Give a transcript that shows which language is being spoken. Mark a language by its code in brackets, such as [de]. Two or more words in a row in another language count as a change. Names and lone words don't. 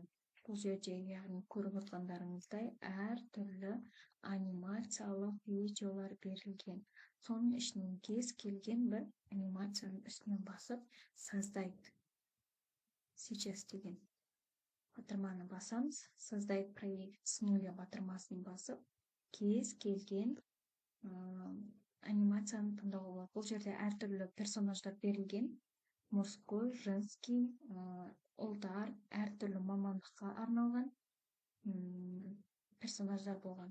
[kk] Бұл жерде, яғни көріп отырғандарыңыздай, әртүрлі анимациялық видеолар берілген. Соның ішінен кез келген бір анимацияның үстінен басып, [ru] создать сейчас [kk] деген батырманы басамыз, [ru] создать проект с нуля [kk] батырмасын басып, кез келген анимацияны таңдауға болады. Бұл жерде әртүрлі персонаждар берілген. [ru] Мужской, женский, [kk] ұлдар, әртүрлі мамандыққа арналған персонаждар болған.